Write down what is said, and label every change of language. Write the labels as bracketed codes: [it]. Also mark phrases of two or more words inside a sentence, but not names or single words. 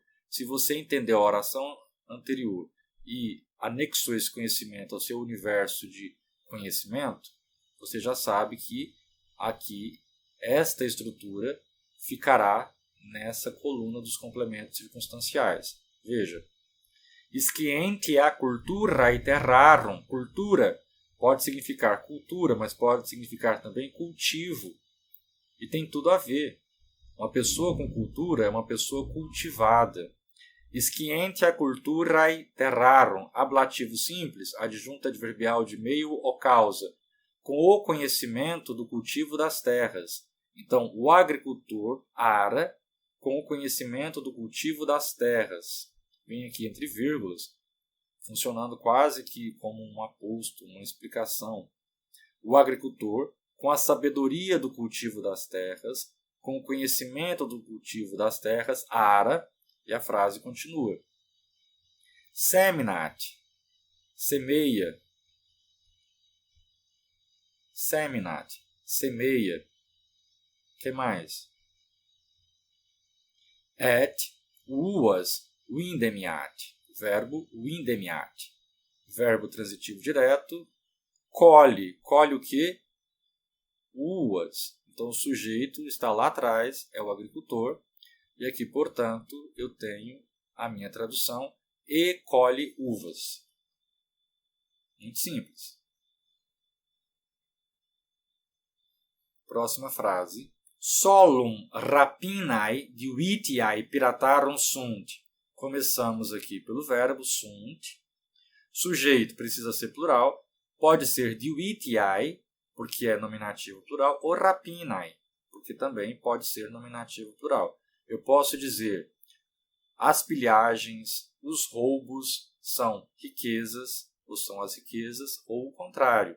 [pt] Se você entender a oração anterior e anexou esse conhecimento ao seu universo de conhecimento, você já sabe que aqui esta estrutura ficará nessa coluna dos complementos circunstanciais. Veja, [la] scientia culturae terrarum. [pt] Cultura pode significar cultura, mas pode significar também cultivo. E tem tudo a ver. Uma pessoa com cultura é uma pessoa cultivada. [la] Scientia culturae terrarum, [pt] ablativo simples, adjunto adverbial de meio ou causa, com o conhecimento do cultivo das terras. Então, o agricultor ara com o conhecimento do cultivo das terras. Vem aqui entre vírgulas, funcionando quase que como um aposto, uma explicação. O agricultor, com a sabedoria do cultivo das terras, com o conhecimento do cultivo das terras, ara. E a frase continua. Seminat, semeia. Seminat, semeia. O que mais? [la] Et uas vindemiat, verbo vindemiat. [pt] Verbo transitivo direto. Colhe, colhe o quê? Uas. Então o sujeito está lá atrás, é o agricultor. E aqui, portanto, eu tenho a minha tradução, e colhe uvas. Muito simples. Próxima frase. [la] Solum rapinae divitiae piratarum sunt. [pt] Começamos aqui pelo verbo sunt. Sujeito precisa ser plural. Pode ser divitiae, porque é nominativo plural, ou rapinae, porque também pode ser nominativo plural. Eu posso dizer, as pilhagens, os roubos são riquezas, ou são as riquezas, ou o contrário.